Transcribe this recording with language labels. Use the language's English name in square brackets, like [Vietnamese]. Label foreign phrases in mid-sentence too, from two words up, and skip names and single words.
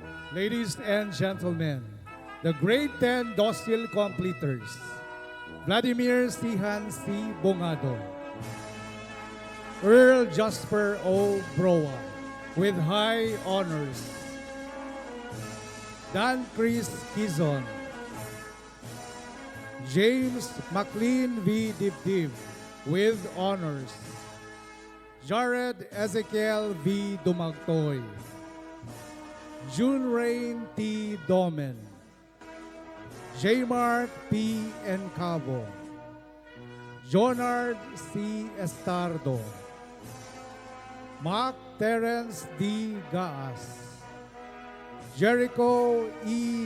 [English] Ladies and gentlemen, the grade 10 docile completers, Vladimir Sihan C. Bongado, Earl Jasper O. Broa, with high honors, Dan Chris Kizon, James McLean V. Dibdib, with honors, Jared Ezekiel V. Dumagtoy, June Rain T. Domen, J. Mark P. Encabo, Jonard C. Estardo, Mark Terence D. Gaas, Jericho E.